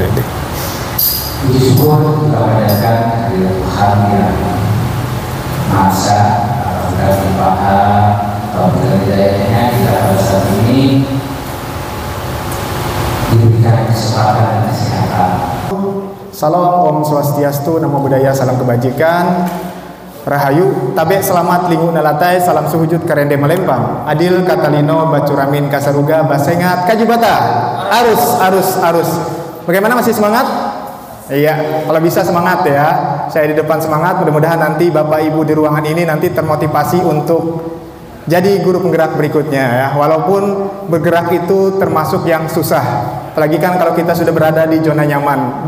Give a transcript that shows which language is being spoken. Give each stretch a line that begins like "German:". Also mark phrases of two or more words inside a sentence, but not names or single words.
Indonesian: Puji syukur kita panjatkan kehadirat Tuhan yang masa dari paham atau dari dayanya kita pada saat ini diberikan kesempatan dan kesehatan. Salam
Sanskrit: Om Swastiastu,
Pali: Namo Buddhaya,
Indonesian: salam kebajikan.
Ngaju: Rahayu, tabe selamat linggu nalatai, salam suhujud karende melempang.
Kendayan: Adil katalino bacuramin kasaruga basengat kajubata. Arus.
Indonesian: Bagaimana, masih semangat? Iya, kalau bisa semangat ya. Saya di depan semangat, mudah-mudahan nanti Bapak Ibu di ruangan ini nanti termotivasi untuk jadi guru penggerak berikutnya ya. Walaupun bergerak itu termasuk yang susah. Apalagi kan kalau kita sudah berada di zona nyaman.